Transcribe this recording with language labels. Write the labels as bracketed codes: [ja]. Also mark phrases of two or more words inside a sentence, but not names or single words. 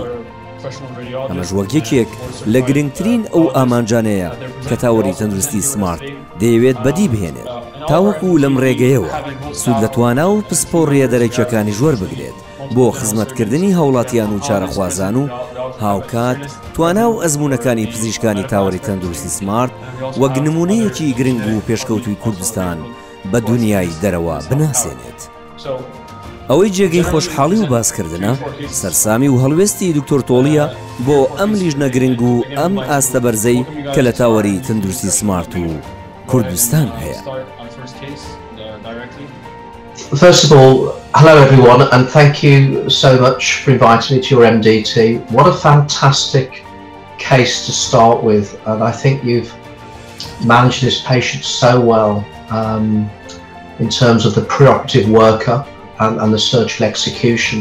[ckb] ئەمەش وەک یەکێک لە گرنگترین ئەو ئامانجانەیە کە تاوەری تەندروستی سمارت دەیەوێت بەدی بهێنێت تاوەکو لەم ڕێگەیەوە سوود لە توانا و پسپۆڕیە دەرەکیەکانی ژوەر بگرێت بۆ خزمەتکردنی هاوڵاتیان و چارەخوازان و هاوکات توانا و ئەزمونەکانی پزیشکانی تاوەری تەندروستی سمارت وەک نمونەیەکی گرنگ و پێشکەوتوی کوردستان بە دنیای دەرەوە بناسێنێت. ئەوەی جێگەی خۆشحاڵی و باسکردنە سەرسامی و هەڵوێستی دکتۆر تۆڵیە بۆ ئەم لیژنە گرنگ و ئەم ئاستە بەرزەی کە لە تاوەری تەندروستی سمارت و کوردستان هەیە. [en] First of all, hello everyone, and thank you so much for inviting me to your MDT. What a fantastic case to start with, and I think you've managed this patient so well in terms of the preoperative workup and the surgical execution.